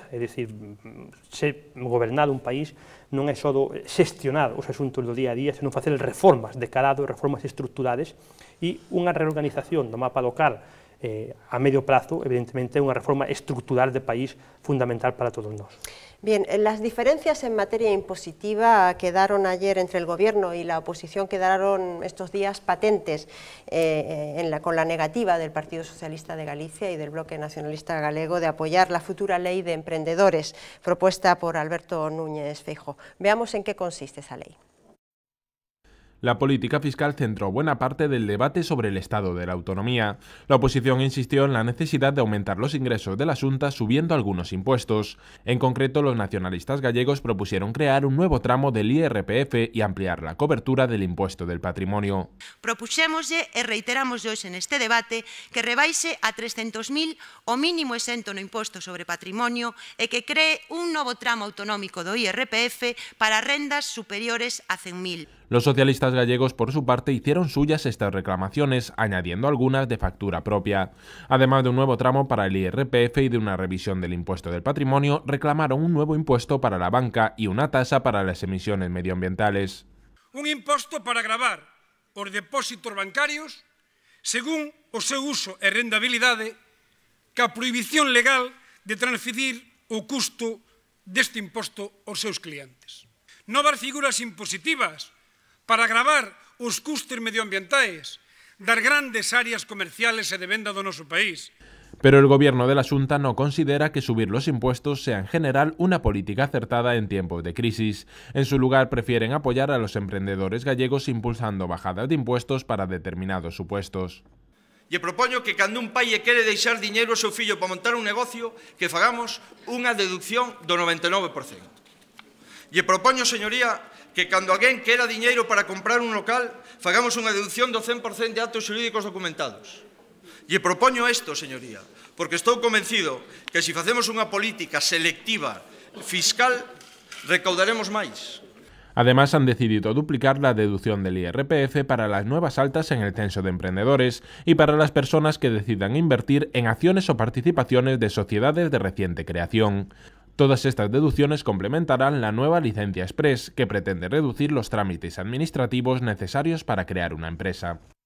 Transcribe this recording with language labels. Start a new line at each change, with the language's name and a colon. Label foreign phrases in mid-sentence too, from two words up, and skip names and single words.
Galician: É dicir, ser gobernado un país non é só xestionar os asuntos do día a día, senón facer reformas de calado, reformas estruturales, e unha reorganización do mapa local a medio plazo, evidentemente, é unha reforma estructural de país fundamental para todos nós.
Spanish: Bien, las diferencias en materia impositiva quedaron ayer entre el Gobierno y la oposición, quedaron estos días patentes con la negativa del Partido Socialista de Galicia y del Bloque Nacionalista Galego de apoyar la futura ley de emprendedores propuesta por Alberto Núñez Feijóo. Veamos en qué consiste esa ley. La política fiscal centró buena parte del debate sobre el estado de la autonomía. La oposición insistió en la necesidad de aumentar los ingresos de la Xunta subiendo algunos impuestos. En concreto, los nacionalistas gallegos propusieron crear un nuevo tramo del IRPF y ampliar la cobertura del impuesto del patrimonio.
Galician: Propuxémoslle e reiteramos hoxe neste debate que rebaixe a 300.000 o mínimo exento no imposto sobre patrimonio e que cree un novo tramo autonómico do IRPF para rendas superiores a 100.000.
Spanish: Los socialistas gallegos, por su parte, hicieron suyas estas reclamaciones, añadiendo algunas de factura propia. Además de un nuevo tramo para el IRPF y de una revisión del impuesto del patrimonio, reclamaron un nuevo impuesto para la banca y una tasa para las emisiones medioambientales.
Galician: Un imposto para gravar os depósitos bancarios según o seu uso e rendabilidade, ca prohibición legal de transferir o custo deste imposto aos seus clientes. Novas figuras impositivas para gravar os custos medioambientais das grandes áreas comerciales e de venda do noso país.
Spanish: Pero el gobierno de la Xunta no considera que subir los impuestos sea en general una política acertada en tiempos de crisis. En su lugar, prefieren apoyar a los emprendedores gallegos impulsando bajadas de impuestos para determinados supuestos.
Galician: E propoño que cando un pai quere deixar diñeiro ao seu fillo para montar un negocio, que fagamos unha deducción do 99%. E propoño, señoría, que cando alguén quera diñeiro para comprar un local, fagamos unha deducción do 100% de actos xurídicos documentados. E propoño isto, señoría, porque estou convencido que se facemos unha política selectiva fiscal, recaudaremos máis.
Spanish: Además, han decidido duplicar la deducción del IRPF para las nuevas altas en el censo de emprendedores y para las personas que decidan invertir en acciones o participaciones de sociedades de reciente creación. Todas estas deducciones complementarán la nueva licencia express, que pretende reducir los trámites administrativos necesarios para crear una empresa.